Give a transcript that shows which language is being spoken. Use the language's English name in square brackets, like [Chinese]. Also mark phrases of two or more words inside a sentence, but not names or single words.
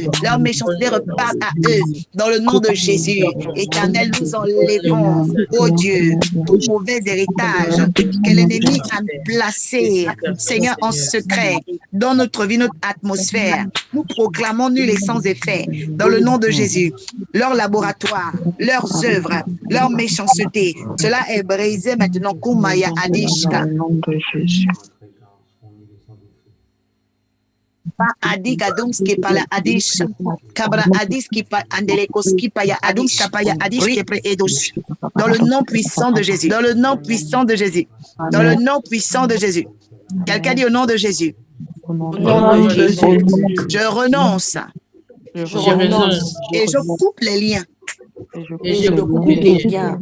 [French] Leur méchanceté repart à eux. Dans le nom de Jésus, Éternel, nous enlevons, oh Dieu, tout mauvais héritage que l'ennemi a placé, Seigneur, en secret dans notre vie, notre atmosphère. Nous proclamons nul et sans effet, dans le nom de Jésus, leur laboratoire, leurs œuvres, leur méchanceté. Cela est brisé maintenant. Kumaya Adishka. Au nom de Jésus. Kapa adi kadum skipala adish. Kabra adis kipa andelekos kipaya adum skapaya adish kepre edos. Dans le nom puissant de Jésus. Dans le nom puissant de Jésus. Dans le nom puissant de Jésus. Quelqu'un dit au nom de Jésus. Au nom Au de nom de Jésus. Jésus, Je renonce Je je renonce renonce et je coupe les liens et je et coupe je les coupe liens les liens